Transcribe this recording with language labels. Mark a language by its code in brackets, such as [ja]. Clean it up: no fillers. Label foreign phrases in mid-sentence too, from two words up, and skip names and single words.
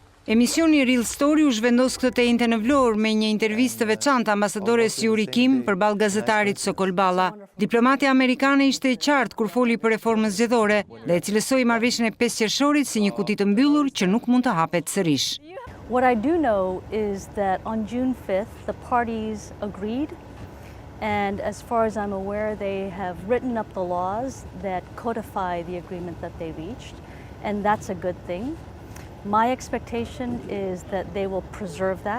[sq] Emisioni Real Story u zhvendos këtë të njëjtën në Vlorë me një intervistë të veçantë ambasadores Yuri Kim përballë gazetarit Sokol Balla. Diplomati amerikane ishte i qartë kur foli për reformën zgjedhore dhe e cilësoi marrëveshjen e 5 qershorit si një kuti të mbyllur që nuk mund të hapet sërish. [en] What I do know is that on June 5th, the parties agreed, and as far as I'm aware, they have written up the laws that codify the agreement that they reached, and that's a good thing. My expectation is that they will preserve that.